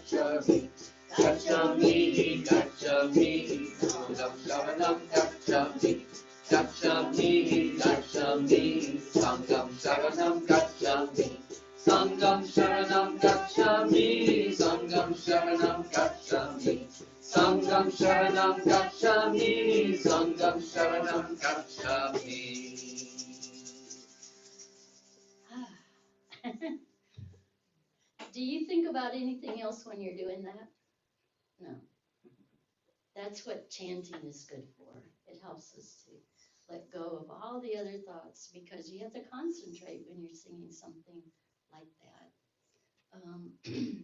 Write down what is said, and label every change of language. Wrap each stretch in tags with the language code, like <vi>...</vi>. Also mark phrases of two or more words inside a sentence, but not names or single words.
<pi>gacchami, gacchami, gacchami, sangam sharanam gacchami, gacchami, gacchami, sangam sharanam gacchami, sangam sharanam gacchami, sangam sharanam gacchami, sangam sharanam gacchami, sangam sharanam gacchami.</pi> <en>Do you think about anything else when you're doing that? No. That's what chanting is good for. It helps us to let go of all the other thoughts because you have to concentrate when you're singing something like that.</en>